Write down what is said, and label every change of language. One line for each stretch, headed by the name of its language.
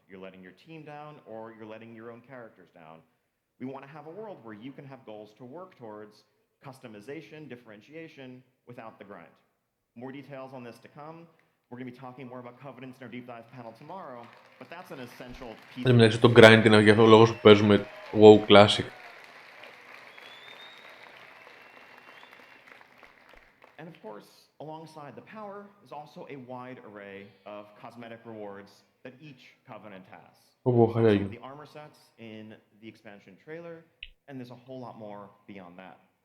English: You're letting your team down, or you're letting your own characters down. We want to have a world where you can have goals to work towards, customization, differentiation, without the grind. More details on this to come. We're going to be talking more about Covenants in our deep dive panel tomorrow, but that's an essential piece.
Greek: Εν μεταξύ το grind είναι για αυτόν τον λόγο που παίζουμε WoW Classic.
English: And of course, alongside the power, is also a wide array of cosmetic rewards that each Covenant has. Some of the armor sets in the expansion trailer, and there's a whole lot more beyond that.